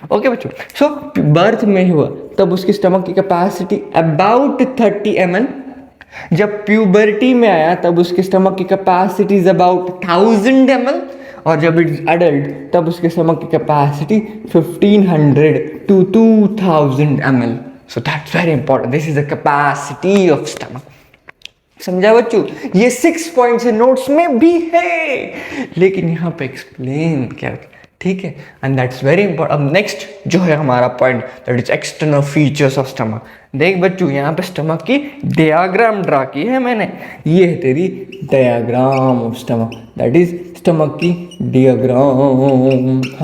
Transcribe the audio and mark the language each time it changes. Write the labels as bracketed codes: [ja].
[hi] Okay बच्चों, सो birth में हुआ तब उसकी स्टमक की कैपेसिटी अबाउट 30 ml। जब प्यूबर्टी में आया तब उसकी स्टमक की कैपेसिटी इज अबाउट 1000 ml, और जब [en] it is adult [hi] तब उसके स्टमक की capacity 1500 to 2000 ml। [en] So that's very important. This is the capacity of stomach. [hi] समझा बच्चों? ये 6 पॉइंट्स नोट्स में भी है, लेकिन यहाँ पे एक्सप्लेन क्या, ठीक है, [en] And that's very important. [hi] अब नेक्स्ट जो है हमारा point [en] That is external features of stomach. [hi] देख बच्चों यहाँ पे स्टमक की डायग्राम ड्रा की है मैंने, ये है तेरी diagram of stomach, [en] that is [hi] stomach की डायग्राम।